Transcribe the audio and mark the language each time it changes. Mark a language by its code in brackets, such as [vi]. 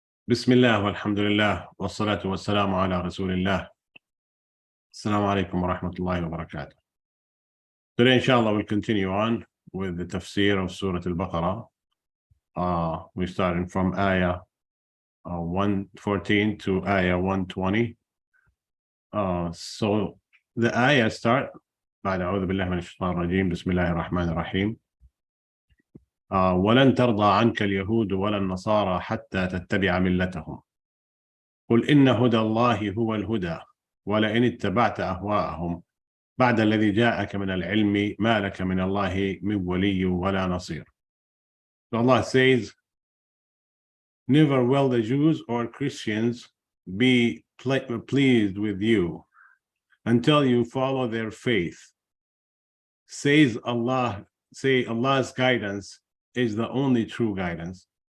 [ar] بسم الله والحمد لله والصلاة والسلام على رسول الله. Assalamu alaikum wa rahmatullahi wa barakatuh. [en] Today, inshallah, we'll continue on with the tafsir of Surah Al-Baqara. We're starting from Ayah 114 to Ayah 120. So the Ayah start [ar] بعد أعوذ بالله من الشيطان الرجيم بسم الله الرحمن الرحيم. ولن ترضى عنك اليهود ولا النصارى حتى تتبع ملتهم. قل إن هدى الله هو الهدى ولئن اتبعت أهواءهم بعد الذي جاءك من العلم ما لك من الله من ولي ولا نصير. [en] So Allah says, never will the Jews or Christians be pleased with you until you follow their faith. Says Allah, say Allah's guidance is the only true guidance.